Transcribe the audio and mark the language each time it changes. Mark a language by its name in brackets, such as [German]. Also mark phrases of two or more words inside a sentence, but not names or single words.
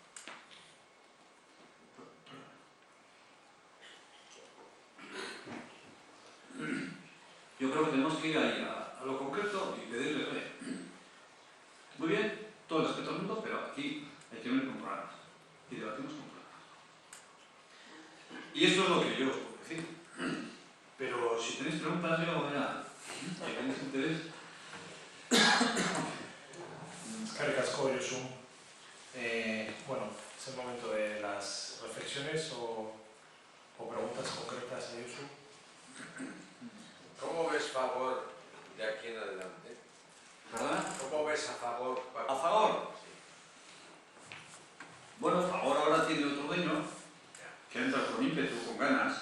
[Spanish] Yo creo que tenemos que ir ahí a lo concreto y pedirle, oye, muy bien, todo el respeto al mundo, pero aquí hay que venir con programas. Y debatimos con programas. Y esto es lo que yo os puedo decir. Pero si tenéis preguntas, yo, mira, si tenéis interés. [Basque] Eskerrik asko, Josu. [Spanish] Bueno, es el momento de las reflexiones o preguntas concretas a Josu. ¿Cómo ves Fagor de aquí en adelante? ¿Verdad? ¿Cómo ves a Fagor? ¿A Fagor? Bueno, Fagor ahora tiene otro dueño que entra con ímpetu, con ganas.